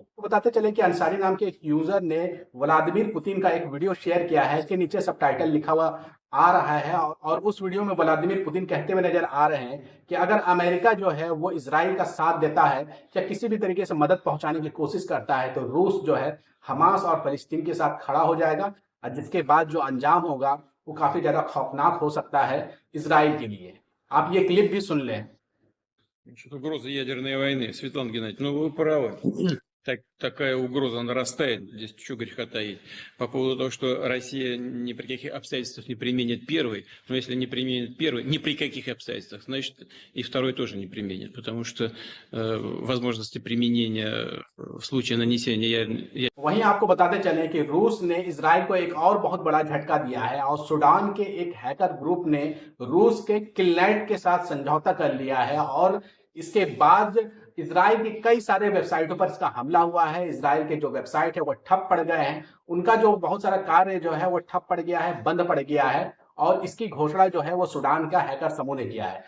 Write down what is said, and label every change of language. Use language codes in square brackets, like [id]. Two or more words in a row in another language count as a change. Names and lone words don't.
[hi] तो बताते चले कि अंसारी नाम के एक यूजर ने व्लादिमीर पुतिन का एक वीडियो शेयर किया है, इसके नीचे सबटाइटल लिखा हुआ आ रहा है, और उस वीडियो में व्लादिमीर पुतिन कहते हुए नजर आ रहे हैं कि अगर अमेरिका जो है वो इजराइल का साथ देता है या किसी भी तरीके से मदद पहुंचाने की कोशिश करता है तो रूस जो है हमास और फलस्तीन के साथ खड़ा हो जाएगा, और जिसके बाद जो अंजाम होगा वो काफी ज्यादा खौफनाक हो सकता है इजराइल के लिए। आप ये क्लिप भी सुन लें। [ru] Насчет угрозы ядерной войны. Светлана Геннадьевна, ну вы правы. Такая угроза нарастает. Здесь что греха таить. По поводу того, что Россия ни при каких обстоятельствах не применит первый. Но если не применит первый, ни при каких обстоятельствах, значит и второй тоже не применит. Потому что возможности применения в случае нанесения... [hi] वहीं आपको बताते चले कि रूस ने इजराइल को एक और बहुत बड़ा झटका दिया है, और सूडान के एक हैकर ग्रुप ने रूस के किलनेट के साथ समझौता कर लिया है, और इसके बाद इजराइल की कई सारे वेबसाइटों पर इसका हमला हुआ है। इजराइल के जो वेबसाइट है वो ठप पड़ गए हैं, उनका जो बहुत सारा कार्य जो है वो ठप पड़ गया है, बंद पड़ गया है, और इसकी घोषणा जो है वो सूडान का हैकर समूह ने किया है।